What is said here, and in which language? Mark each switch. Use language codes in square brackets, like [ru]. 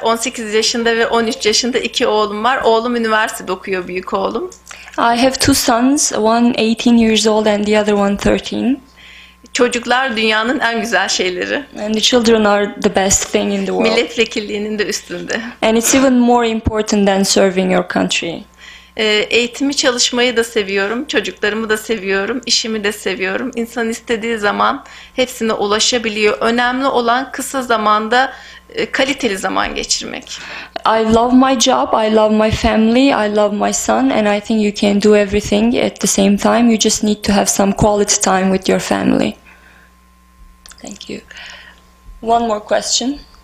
[tr] 18 yaşında ve 13 yaşında iki oğlum var. Oğlum üniversitede okuyor, büyük oğlum. [en] I have two sons, one 18 years old and the other one 13. [tr] Çocuklar dünyanın en güzel şeyleri. [en] And the children are the best thing in the world. [tr] Milletvekilliğinin de üstünde. [en] And it's even more important than serving your country. [tr] Eğitimi, çalışmayı da seviyorum, çocuklarımı da seviyorum, işimi de seviyorum. İnsan istediği zaman hepsine ulaşabiliyor. Önemli olan kısa zamanda kaliteli zaman geçirmek. [en] I love my job, I love my family, I love my son, and I think you can do everything at the same time. You just need to have some quality time with your family. Thank you. One more question.